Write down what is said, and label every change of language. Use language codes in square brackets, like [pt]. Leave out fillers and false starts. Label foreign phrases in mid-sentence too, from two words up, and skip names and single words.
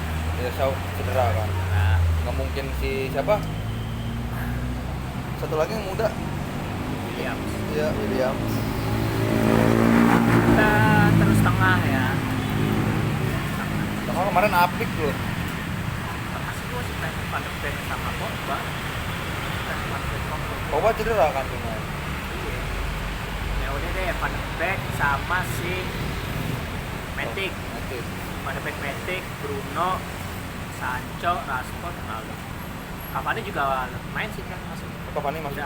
[id] ya cedera kan. Nah, Nggak mungkin si siapa? Satu lagi yang muda. Williams. Iya, Williams. Kita terus tengah ya. Tengah kemarin apik loh. Van de Beek sama Pogba. Van de Beek Pogba. Pogba cedera kan kemarin. Iya. Ya udah deh, Van de Beek sama si Matic. Matic. Van de Beek, Matic, Bruno, Sancho, Rashford, Ronaldo. Cavani juga main sih kan masuk. Cavani masuk